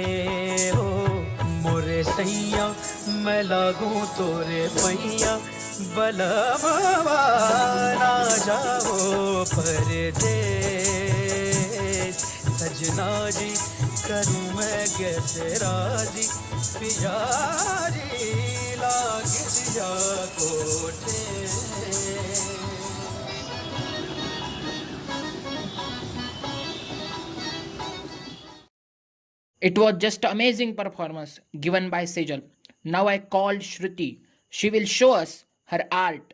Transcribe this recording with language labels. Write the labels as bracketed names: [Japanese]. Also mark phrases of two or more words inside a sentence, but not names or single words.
[Hindi] हो मोरे सैया मैं लागू तोरे पैया, बलवा ना जाओ परदेस. सजना जी करूँ मैं कैसे राजी, पिया जी लाग दिया कोठे. [English] It was just amazing performance given by Sejal. Now I called Shruti. She will show us her art.